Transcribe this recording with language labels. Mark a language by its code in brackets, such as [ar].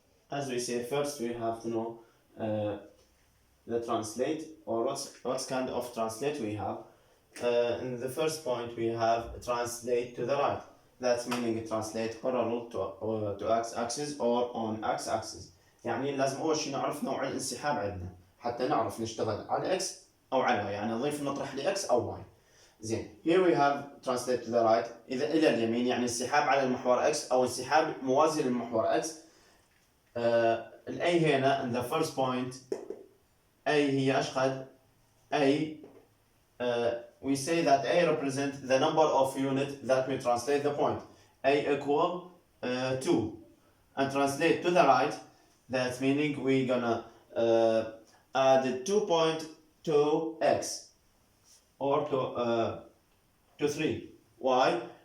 [en] As we say, first we have to know the translate, or what kind of translate we have. In the first point we have translate to the right. That's meaning translate parallel to x-axis or on x-axis. [ar] يعني لازم أول شيء نعرف نوع الانسحاب عندنا حتى نعرف نشتغل على x أو على y، يعني نضيف نطرح ل x أو y. زين. [en] Here we have translate to the right [ar] إذا إلى اليمين يعني انسحاب على المحور x أو انسحاب موازي للمحور x. ال A هنا [en] in the first point [ar] A هي أشقد A. [en] We say that A represents the number of units that we translate the point. A equal 2. And translate to the right, that's meaning we're gonna add 2 point to x or to 3. Why?